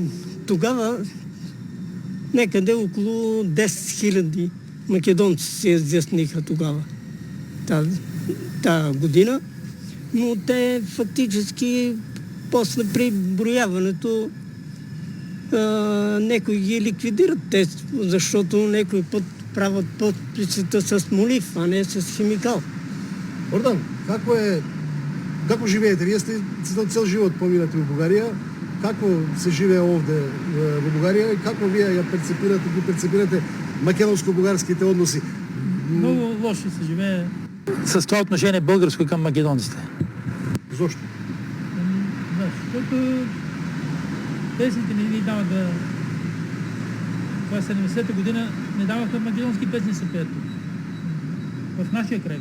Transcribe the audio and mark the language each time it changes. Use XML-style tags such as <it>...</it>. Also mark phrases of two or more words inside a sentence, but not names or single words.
<bg>Тогава некъде около 10 000 македонци се изясниха тогава, тази година, но те фактически после при брояването некои ги ликвидират, защото некои път правят подписите с молив, а не с химикал.</bg> <mk>Ордан, како живеете? Вие сте цел живот поминати в Бугарија. Како се живее овде во Бугарија и како вие ја перцепирате македонско-бугарските односи?</mk> <bg>Много лошо се живее с това отношение българско към македонците.</bg> <mk>Зошто?</mk> <bg>Защото песните не ни дават да... Това 70-та година не даваха македонски песни се пеят в нашия край.</bg>